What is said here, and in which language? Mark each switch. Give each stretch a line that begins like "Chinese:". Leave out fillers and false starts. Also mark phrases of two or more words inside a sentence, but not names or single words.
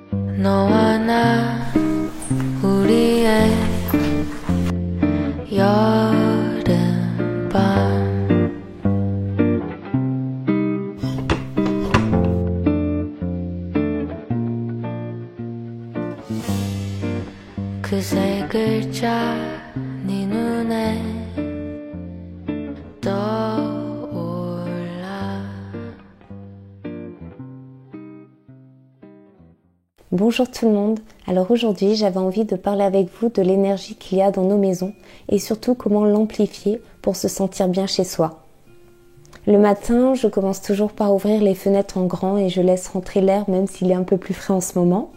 Korean: 너와 나 우리의 여름밤 그 세 글자 네 눈에 떠올라.
French: Bonjour tout le monde, alors aujourd'hui j'avais envie de parler avec vous de l'énergie qu'il y a dans nos maisons et surtout comment l'amplifier pour se sentir bien chez soi. Le matin, je commence toujours par ouvrir les fenêtres en grand et je laisse rentrer l'air même s'il est un peu plus frais en ce moment.